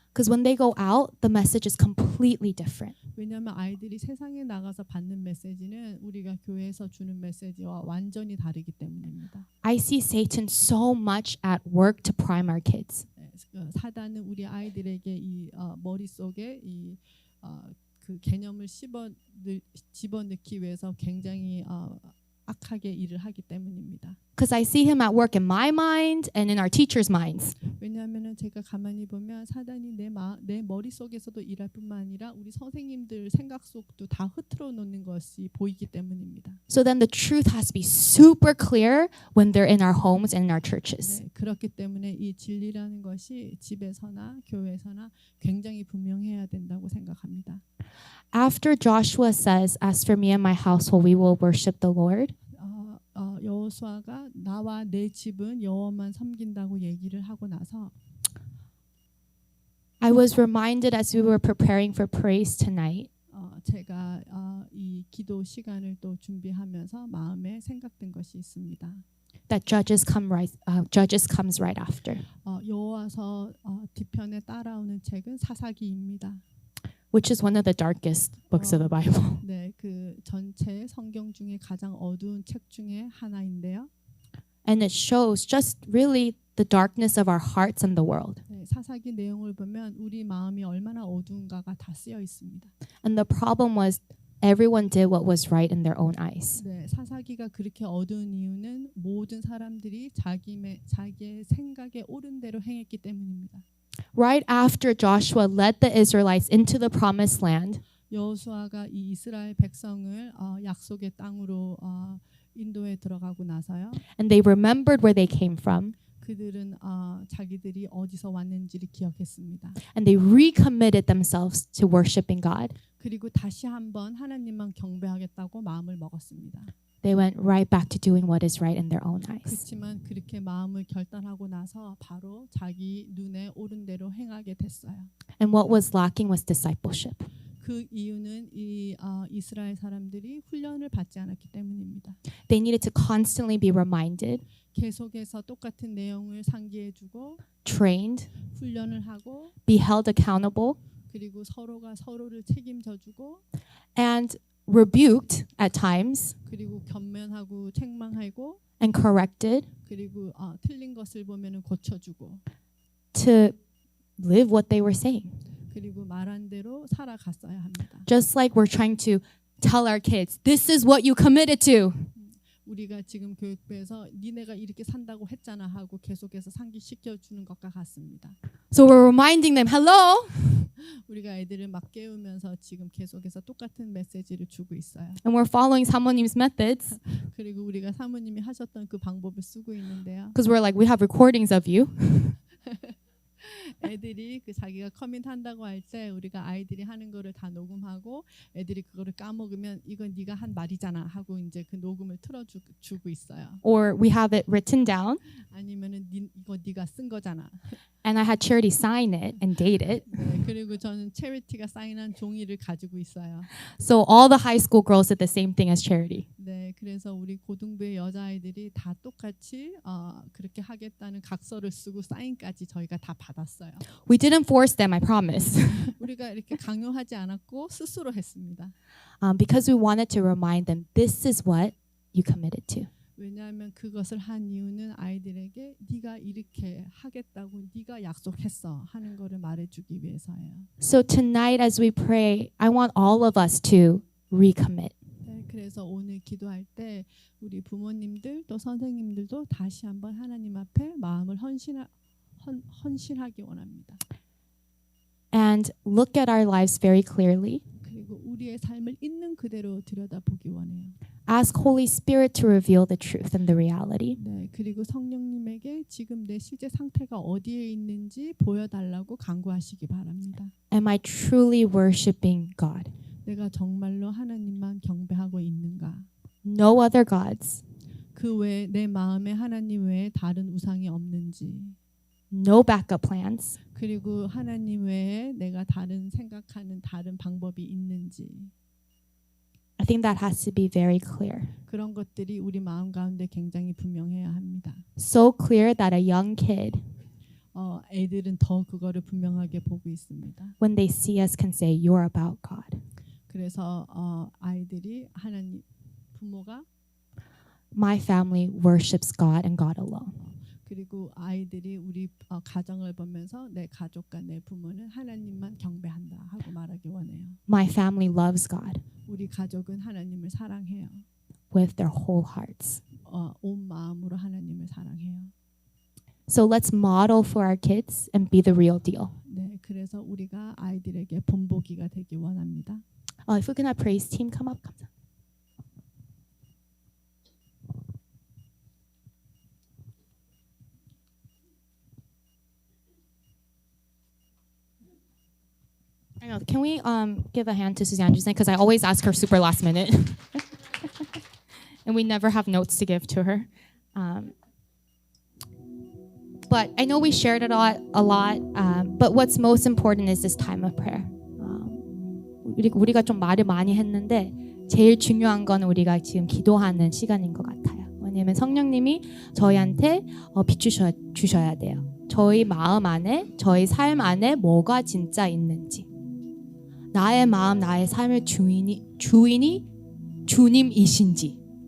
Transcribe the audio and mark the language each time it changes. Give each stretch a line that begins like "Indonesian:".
English: Because when they go out, the message is completely different.
Korean: 왜냐하면 아이들이 세상에 나가서 받는 메시지는 우리가 교회에서 주는 메시지와 완전히 다르기 때문입니다.
English: I see Satan so much at work to prime our kids.
Korean: 사단은 우리 아이들에게 이 머릿속에 그 개념을 집어넣기 위해서 굉장히 악하게 일을 하기 때문입니다.
English: Because I see him at work in my mind and in our teachers' minds.
Korean: 왜냐하면은 제가 가만히 보면 사단이 내 머릿속에서도 일할 뿐만 아니라 우리 선생님들 생각 속도 다 흐트러 놓는 것이 보이기 때문입니다.
English: So then the truth has to be super clear when they're in our homes and in our churches.
Korean: 네, 그렇기 때문에 이 진리라는 것이 집에서나 교회에서나 굉장히 분명해야 된다고 생각합니다.
English: After Joshua says, "As for me and my household, we will worship the Lord,"
Korean: 여호수아가 나와 내 집은 여호와만 섬긴다고 얘기를 하고 나서
English: I was reminded as we were preparing for praise tonight
Korean: 제가 이 기도 시간을 또 준비하면서 마음에 생각된 것이 있습니다.
English: that Judges comes right after,
Korean: 여호와서 뒤편에 따라오는 책은 사사기입니다.
English: which is one of the darkest books of the Bible.
Korean: 네, 그 전체 성경 중에 가장 어두운 책 중에 하나인데요.
English: And it shows just really the darkness of our hearts and the world.
Korean: 네, 사사기 내용을 보면 우리 마음이 얼마나 어두운가가 다 쓰여 있습니다.
English: And the problem was everyone did what was right in their own eyes.
Korean: 네, 사사기가 그렇게 어두운 이유는 모든 사람들이 자기의 생각에 옳은 대로 행했기 때문입니다.
English: Right after Joshua led the Israelites into the promised land,
Korean: 여호수아가 이 이스라엘 백성을 약속의 땅으로 인도에 들어가고 나서요.
English: and they remembered where they came from,
Korean: 그들은 자기들이 어디서 왔는지를 기억했습니다.
English: and they recommitted themselves to worshiping God.
Korean: 그리고 다시 한번 하나님만 경배하겠다고 마음을 먹었습니다.
English: They went right back to doing what is right in their own eyes.
Korean: 그렇지만 그렇게 마음을 결단하고 나서 바로 자기 눈에 옳은 대로 행하게 됐어요.
English: And what was lacking was discipleship.
Korean: 그 이유는 이 이스라엘 사람들이 훈련을 받지 않았기 때문입니다.
English: They needed to constantly be reminded,
Korean: 계속해서 똑같은 내용을 상기해주고
English: trained,
Korean: 훈련을 하고
English: be held accountable,
Korean: 그리고 서로가 서로를 책임져주고
English: and rebuked at times
Korean: 그리고 견면하고 책망하고
English: and corrected
Korean: 그리고 틀린 것을 보면은 고쳐주고
English: to live what they were saying.
Korean: 그리고 말한 대로 살아갔어야 합니다.
English: Just like we're trying to tell our kids, this is what you committed to.
Korean: 우리가 지금 교육부에서 니네가 이렇게 산다고 했잖아 하고 계속해서 상기시켜 주는 것과 같습니다.
English: So we're reminding them, hello,
Korean: 우리가 애들을 막 깨우면서 지금 계속해서 똑같은 메시지를 주고 있어요.
English: and we're following 사모님's methods
Korean: 그리고 우리가 사모님이 하셨던 그 방법을 쓰고 있는데요.
English: because we're like, we have recordings of you.
Korean: 애들이 그 자기가 커밋한다고 할 때 우리가 아이들이 하는 거를 다 녹음하고 애들이 그거를 까먹으면 이건 네가 한 말이잖아 하고 이제 그 녹음을 틀어주고 있어요.
English: Or we have it written down,
Korean: 아니면은 이거 네가 쓴 거잖아.
English: and I had Charity sign it and date it.
Korean: 네, 그리고 저는 체리티가 사인한 종이를 가지고 있어요.
English: So all the high school girls did the same thing as Charity.
Korean: 네, 그래서 우리 고등부의 여자아이들이 다 똑같이 그렇게 하겠다는 각서를 쓰고 사인까지 저희가 다 받았어요.
English: We didn't force them, I promise.
Korean: 우리가 이렇게 강요하지 않았고 스스로 했습니다.
English: Because we wanted to remind them, this is what you committed to.
Korean: 왜냐하면 그것을 한 이유는 아이들에게 네가 이렇게 하겠다고 네가 약속했어 하는 거를 말해주기 위해서예요.
English: So tonight as we pray, I want all of us to recommit.
Korean: 네, 그래서 오늘 기도할 때 우리 부모님들 또 선생님들도 다시 한번 하나님 앞에 마음을 헌신하기 원합니다.
English: And look at our lives very clearly.
Korean: 그리고 우리의 삶을 있는 그대로 들여다보기 원해요.
English: Ask Holy Spirit to reveal the truth and the reality.
Korean: 네, 그리고 성령님에게 지금 내 실제 상태가 어디에 있는지 보여달라고 간구하시기 바랍니다.
English: Am I truly worshiping God?
Korean: 내가 정말로 하나님만 경배하고 있는가?
English: No other gods,
Korean: 그 외에 내 마음에 하나님 외에 다른 우상이 없는지,
English: no backup plans,
Korean: 그리고 하나님 외에 내가 다른 생각하는 다른 방법이 있는지,
English: I think that has to be very clear.
Korean: 그런 것들이 우리 마음 가운데 굉장히 분명해야 합니다.
English: So clear that a young kid,
Korean: 애들은 더 그거를 분명하게 보고 있습니다.
English: when they see us, can say, "You're about God."
Korean: 그래서 아이들이 하나님 부모가
English: My family worships God and God alone.
Korean: 그리고 아이들이 우리 가정을 보면서 내 가족과 내 부모는 하나님만 경배한다 하고 말하기 원해요.
English: My family loves God
Korean: 우리 가족은 하나님을 사랑해요.
English: with their whole hearts.
Korean: 온 마음으로 하나님을 사랑해요.
English: So let's model for our kids and be the real deal.
Korean: 네, 그래서 우리가 아이들에게 본보기가 되기 원합니다.
English: If we can have praise team come up. I know. Can we give a hand to Suzanne just because I always ask her super last minute, and we never have notes to give to her. But I know we shared it a lot. But what's most important is this time of prayer.
Korean: 우리가 좀 말을 많이 했는데 제일 중요한 건 우리가 지금 기도하는 시간인 것 같아요. 왜냐하면 성령님이 저희한테 비추셔야 돼요. 저희 마음 안에, 저희 삶 안에 뭐가 진짜 있는지. 나의 마음, 나의 삶의 주인이 주님이신지.